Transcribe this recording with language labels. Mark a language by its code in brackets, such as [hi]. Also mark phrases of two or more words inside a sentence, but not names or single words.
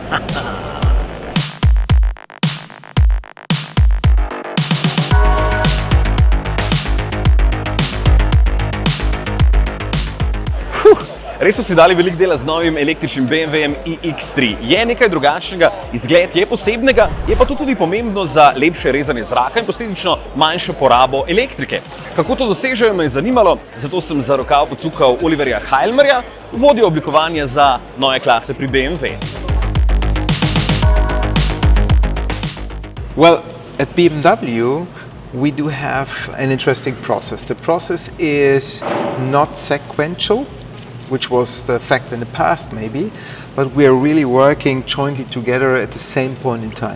[sl] Res so si dali veliko dela z novim električnim BMW-jem iX3. Je nekaj drugačnega, izgled je posebnega, je pa to tudi pomembno za lepše rezanje zraka in posledično manjšo porabo elektrike. Kako to dosežejo, me je zanimalo, zato sem za rokav pocukal Oliverja Heilmerja, vodjo oblikovanja za [de] neue klase [sl] pri BMW. [en] Well, at BMW, we do have an interesting process. The process is not sequential, which was the fact in the past maybe, but we are really working jointly together at the same point in time.